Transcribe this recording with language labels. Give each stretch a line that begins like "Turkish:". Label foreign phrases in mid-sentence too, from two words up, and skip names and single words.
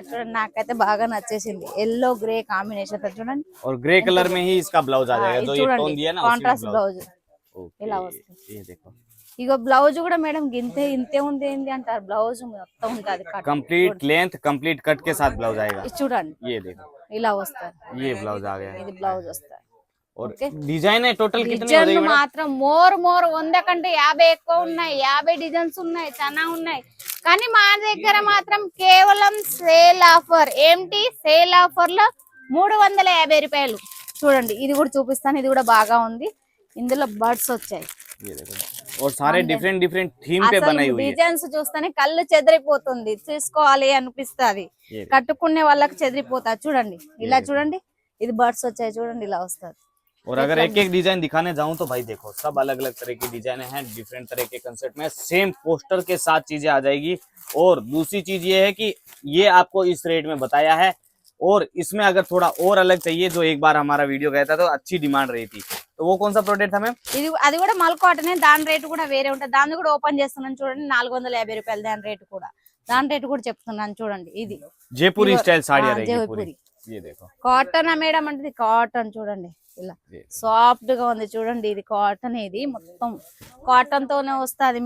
Telugu: చూడండి నాకైతే బాగా నచ్చేసింది.
English: yellow grey combination
Telugu: చూడండి.
English: contrast blouse
Telugu: ఇలా వస్తుంది. ఇగో బ్లౌజ్ కూడా మేడం ఇంతే ఉంది ఏంది అంటారు. బ్లౌజ్ మొత్తం ఉంటది
English: complete length complete cut
Hindi: के साथ ब्लाउज आएगा.
Telugu: చూడండి ఇలా వస్తుంది.
Hindi: ये ब्लाउज आ गया,
Telugu: ఇది బ్లౌజ్ వస్తుంది.
Hindi: और डिजाइन है टोटल कितने हो
Telugu: जाएगी మాత్రం మోర్ 100 కంటే 50 ఎక్కువ ఉన్నాయి. 50 డిజైన్స్ ఉన్నాయి, చాలా ఉన్నాయి. కానీ మా దగ్గర మాత్రం కేవలం
English: sale offer.
Telugu: ఏంటి
English: sale offer
Telugu: లో 350 రూపాయలు. చూడండి ఇది కూడా చూపిస్తాను. ఇది కూడా బాగా ఉంది. ఇందులో బర్డ్స్ వచ్చాయి.
Hindi: और सारे
English: different theme
Hindi: पे बनाई हुई है.
Telugu: డిజైన్స్ చూస్తేనే కళ్ళు చెదిరిపోతుంది, తీసుకోవాలి అనిపిస్తుంది. కట్టుకునే వాళ్ళకి చెదిరిపోతారు. చూడండి ఇలా చూడండి, ఇది బర్డ్స్ వచ్చాయి. చూడండి ఇలా వస్తుంది.
Hindi: और अगर एक डिजाइन दिखाने जाऊं तो भाई देखो सब अलग तरह की डिजाइन हैं. डिफरेंट तरह के कंसेप्ट में
English: same poster
Hindi: के साथ चीजें आ जाएगी. और दूसरी चीज ये है कि ये आपको इस रेट में बताया है, और इसमें अगर थोड़ा और अलग चाहिए, जो एक बार हमारा वीडियो गया था तो अच्छी डिमांड रही थी, तो वो कौन सा प्रोडक्ट था मैम?
Telugu: ఇది అది కూడా మల్ కాటన్. దాని రేట్ కూడా వేరే ఉంటుంది. దాన్ని కూడా ఓపెన్ చేస్తున్నాను చూడండి. 450 రూపాయలు దాని రేట్ కూడా. దాని రేట్ కూడా చెప్తున్నాను చూడండి. ఇది జైపూరి స్టైల్ సాడీ జైపూరి
English: cotton madam
Telugu: అంటే, కాటన్ చూడండి ఇలా సాఫ్ట్ గా ఉంది. చూడండి ఇది కాటన్. ఇది మొత్తం కాటన్ తోనే వస్తుంది.